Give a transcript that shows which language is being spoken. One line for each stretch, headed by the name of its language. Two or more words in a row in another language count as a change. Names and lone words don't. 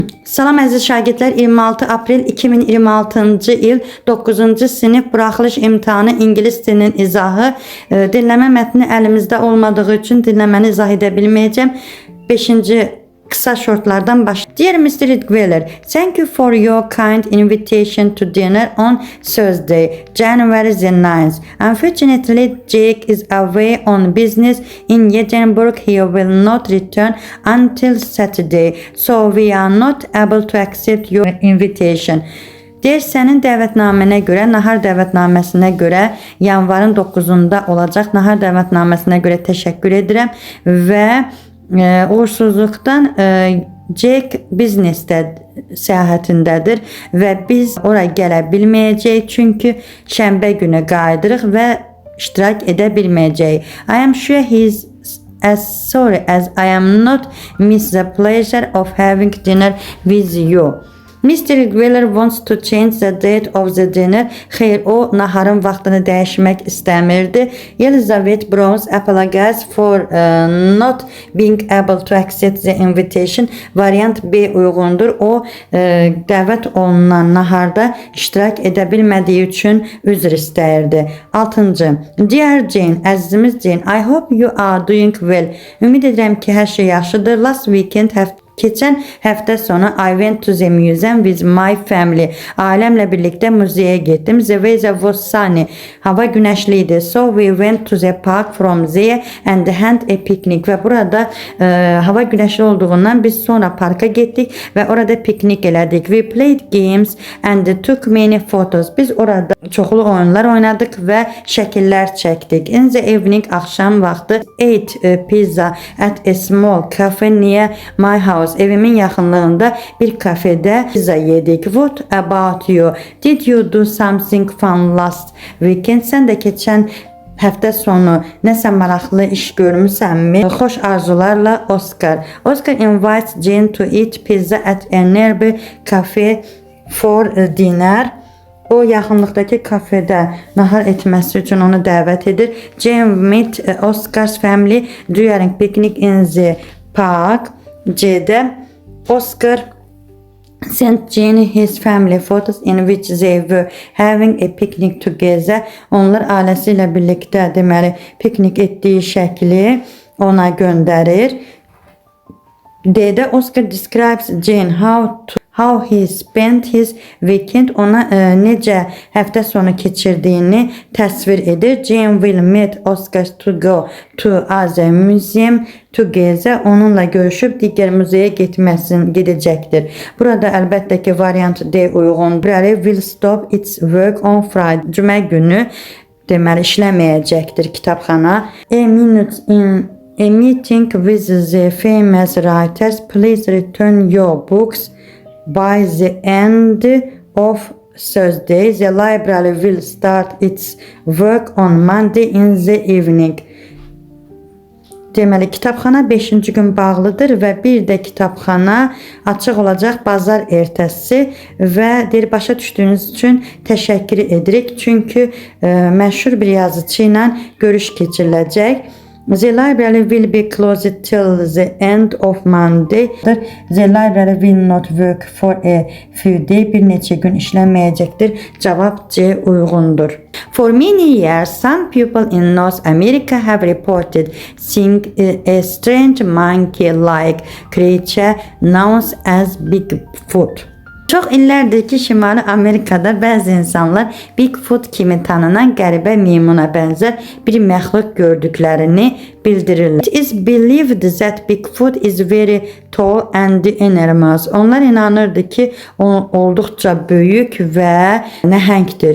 Azerbaijani: Salam əziz şagirdlər, 26 aprel 2026-cı il 9-cu sinif buraxılış imtahanı ingilis dilinin izahı. Dinləmə mətni əlimizdə olmadığı üçün dinləməni izah edə bilməyəcəm. 5-ci kısa şortlardan başlayalım.
English: Dear Mr. Ridgwiller, thank you for your kind invitation to dinner on Thursday, January the 9th. Unfortunately, Jake is away on business in Edinburgh. He will not return until Saturday, so we are not able to accept your invitation.
Azerbaijani: Deyir, sənin dəvətnamənə görə, nahar dəvətnaməsinə görə yanvarın 9-unda olacaq nahar dəvətnaməsinə görə təşəkkür edirəm və uğursuzluqdan Jack biznesdə səyahətindədir və biz ora gələ bilməyəcəyik çünki şənbə günü qayıdırıq və iştirak edə bilməyəcəyik.
English: I am sure he is as sorry as I am not miss the pleasure of having dinner with you. Mr. Ridgwiller wants to change the date of the dinner.
Azerbaijani: Xeyr, o naharın vaxtını dəyişmək istəmirdi.
English: Elizabeth Browns apologized for not being able to accept the invitation.
Azerbaijani: Variant B uyğundur. O dəvət olunan naharda iştirak edə bilmədiyi üçün üzr istəyirdi. 6-cı. Dear Jane, əzizimiz Jane,
English: I hope you are doing well.
Azerbaijani: Ümid edirəm ki, hər şey yaxşıdır.
English: Last weekend
Azerbaijani: Keçən həftə sonu
English: I went to the museum with my family.
Azerbaijani: Ailəmlə birlikdə muzeyə getdim.
English: The weather was sunny.
Azerbaijani: Hava günəşli idi.
English: So we went to the park from there and had a picnic.
Azerbaijani: Və burada hava günəşli olduğundan biz sonra parka getdik və orada piknik elədik.
English: We played games and took many photos.
Azerbaijani: Biz orada çoxlu oyunlar oynadık və şəkillər çəkdik.
English: In the evening,
Azerbaijani: axşam vaxtı
English: ate pizza at a small cafe near my house.
Azerbaijani: Evimin yaxınlığında bir kafede pizza yedik.
English: What about you? Did you do something fun last weekend?
Azerbaijani: Sən də keçən həftə sonu nəsə maraqlı iş görmüsənmi? Xoş arzularla Oscar.
English: Oscar invites Jane to eat pizza at a nearby cafe for dinner.
Azerbaijani: O yaxınlıqdakı kafedə nahar etməsi üçün onu dəvət edir.
English: Jane met Oscar's family during picnic in the park. C'de Oscar sent Jane his family photos in which they were having a picnic together.
Azerbaijani: Onlar ailəsi ilə birlikdə deməli piknik etdiyi şəkli ona göndərir.
English: D'de Oscar describes Jane how he spent his weekend,
Azerbaijani: ona necə həftə sonu keçirdiyini təsvir edir.
English: Jane will meet Oscar to go to other museum together.
Azerbaijani: Onunla görüşüb digər muzeyə gedəcəkdir. Burada əlbəttə ki variant D uyğun.
English: Library will stop its work on Friday.
Azerbaijani: Cümə günü deməli işləməyəcəkdir kitabxana.
English: A meeting with the famous writers. Please return your books by the end of Thursday. The library will start its work on Monday in the evening.
Azerbaijani: Deməli, kitabxana 5-ci gün bağlıdır və bir də kitabxana açıq olacaq bazar ertəsi və deyir, başa düşdüyünüz üçün təşəkkür edirik. Çünki məşhur bir yazıcı ilə görüş keçiriləcək.
English: The library will be closed till the end of Monday. The library will not work for a few days.
Azerbaijani: Bir neçə gün işləməyəcəkdir. Cavab C uyğundur.
English: For many years, some people in North America have reported seeing a strange monkey-like creature known as Bigfoot.
Azerbaijani: Çox illərdir ki, Şimali Amerikada bəzi insanlar Bigfoot kimi tanınan qəribə meymuna bənzər bir məxluq gördüklərini bildirirlər.
English: It is believed that Bigfoot is very tall and enormous.
Azerbaijani: Onlar inanırdı ki, o olduqca böyük və nəhəngdir.